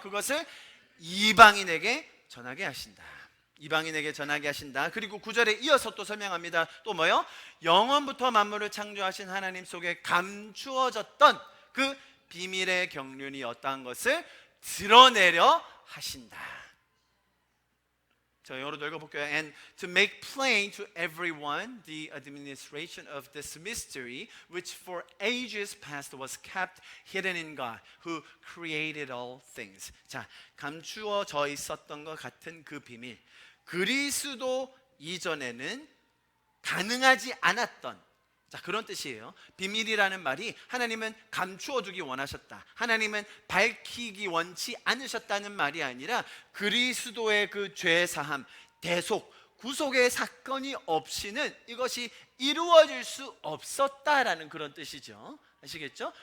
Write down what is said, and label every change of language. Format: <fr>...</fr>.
<ko>그것을 이방인에게 전하게 하신다. 이방인에게 전하게 하신다. 그리고 9절에 이어서 또 설명합니다. 또 뭐요? 영원부터 만물을 창조하신 하나님 속에 감추어졌던 그 비밀의 경륜이 어떠한 것을 드러내려 하신다. 자, 영어로 읽어볼게요.</ko> <en>And to make plain to everyone the administration of this mystery, which for ages past was kept hidden in God, who created all things.</en> <ko>자, 감추어져 있었던 것 같은 그 비밀, 그리스도 이전에는 가능하지 않았던, 자, 그런 뜻이에요. 비밀이라는 말이 하나님은 감추어두기 원하셨다, 하나님은 밝히기 원치 않으셨다는 말이 아니라 그리스도의 그 죄사함, 대속, 구속의 사건이 없이는 이것이 이루어질 수 없었다라는 그런 뜻이죠. 아시겠죠?</ko>